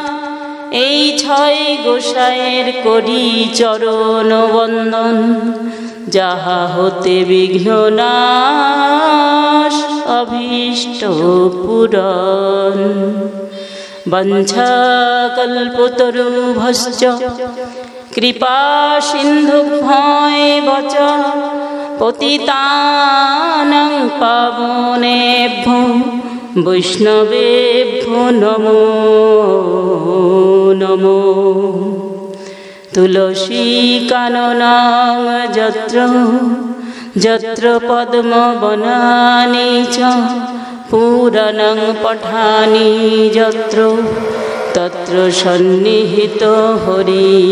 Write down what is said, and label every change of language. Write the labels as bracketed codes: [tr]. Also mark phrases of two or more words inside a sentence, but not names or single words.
[bn] এই ছয় গোসাইয়ের করি চরণ বন্দন যাহা হতে বিঘ্ন নাশ অভীষ্ট পূরণ। [sa] বঞ্ছাকল্পতরুভশ্চ কৃপা সিন্ধুভ্যেব চ পতিতানাং পাবনেভ্যো বৈষ্ণবেভ্যো নমো নমো। তুলসী কাননাং যত্র যত্র পদ্মবনানি চ পুরাণং পঠানি যত্র তত্র সন্নিহিত হরি।